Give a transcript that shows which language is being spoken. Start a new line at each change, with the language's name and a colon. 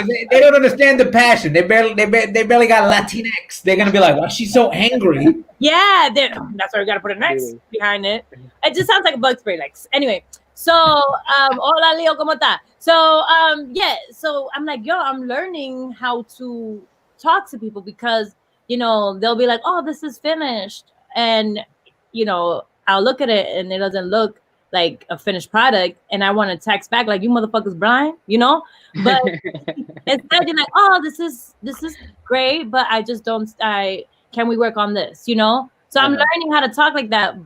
English: They don't understand the passion. They barely got Latinx. They're gonna be like, "Why she's so angry?" Yeah, that's why we gotta put an X behind it. It just sounds like a bug spray. Like anyway, so
Spanish: hola Leo, ¿cómo está?
English: So yeah, so I'm like, yo, I'm learning how to talk to people because they'll be like, oh, this is finished, and I'll look at it and it doesn't look like a finished product, and I want to text back like, you motherfuckers blind, but instead you're like, oh, this is great, but can we work on this, so I'm learning how to talk like that.